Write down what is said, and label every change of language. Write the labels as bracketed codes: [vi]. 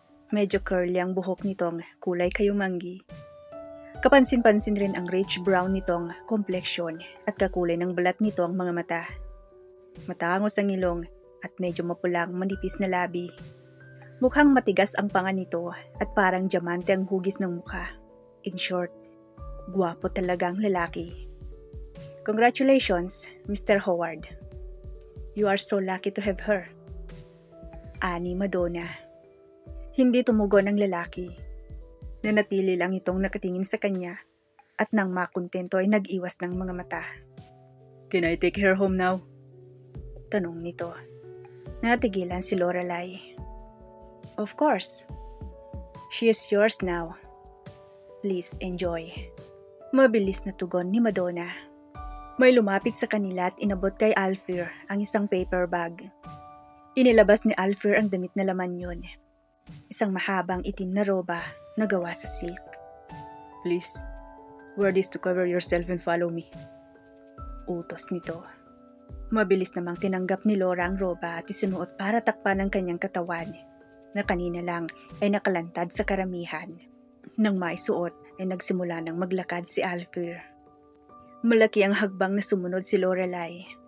[tl] Medyo curly ang buhok nitong kulay kayumanggi. Kapansin-pansin rin ang [en] rich brown [tl] nitong kompleksyon at kakulay ng balat nito ang mga mata. Matangos ang ilong at medyo mapulang manipis na labi. Mukhang matigas ang panga nito at parang diamante ang hugis ng mukha. [en] In short, [tl] gwapo talaga ang lalaki. [en] "Congratulations, Mr. Howard. You are so lucky to have her," [tl] ani Madonna. Hindi tumugon ang lalaki. Nanatili lang itong nakatingin sa kanya at nang makontento ay nag-iwas ng mga mata. [en] "Can I take her home now?" [tl] tanong nito. Natigilan si Lorelai. [en] "Of course. She is yours now. Please enjoy." [tl] Mabilis na tugon ni Madonna. May lumapit sa kanila at inabot kay Alfie ang isang paper bag. Inilabas ni Alfie ang damit na laman yun. Isang mahabang itim na roba na gawa sa silk. [en] "Please, wear this to cover yourself and follow me," [tl] utos nito. Mabilis namang tinanggap ni Laura ang roba at isinuot para takpan ang kanyang katawan na kanina lang ay nakalantad sa karamihan. Nang maisuot ay nagsimula ng maglakad si Alfie. Malaki ang hagbang na sumunod si Lorelai.